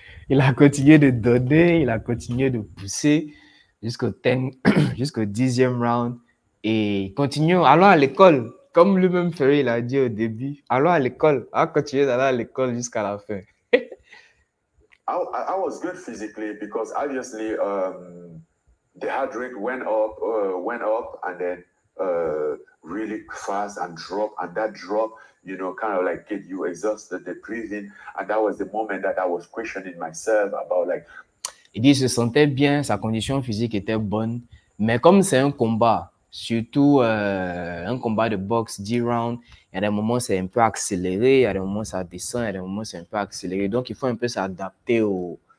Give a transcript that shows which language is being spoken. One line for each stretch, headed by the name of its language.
French: Il a continué de donner, il a continué de pousser. jusqu'au 10e round. Et continuons, allons à l'école. Comme lui-même Fury l'a dit au début, allons à l'école. On va continuer d'aller à l'école jusqu'à la fin.
English: I was good physically because obviously the heart rate went up and then really fast and drop, and that drop, you know, kind of like get you exhausted, the breathing, and that was the moment that I was questioning myself about like.
French: Il dit il se sentait bien, sa condition physique était bonne, mais comme c'est un combat, surtout un combat de boxe 10 rounds, il y a des moments c'est un peu accéléré, il y a des moments ça descend, il y a des moments c'est un peu accéléré, donc il faut un peu s'adapter au